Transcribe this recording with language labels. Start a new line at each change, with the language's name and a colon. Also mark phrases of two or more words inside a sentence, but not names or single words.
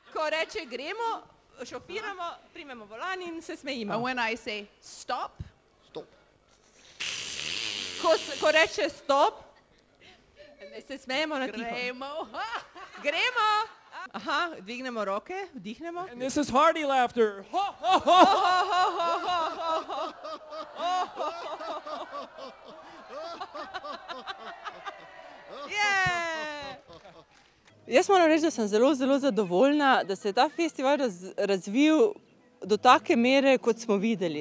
Slovenian: reče gremo, šofiramo, primemo volan in se smejimo.
English: And when I say stop, Stop.
Slovenian: Ko reče stop, se smejemo na tiho. gremo. Gremo! Aha, dvignemo roke, vdihnemo.
English: And this is hearty laughter.
Slovenian: Jaz moram reči, da sem zelo zadovoljna, da se je ta festival razvil do take mere, kot smo videli.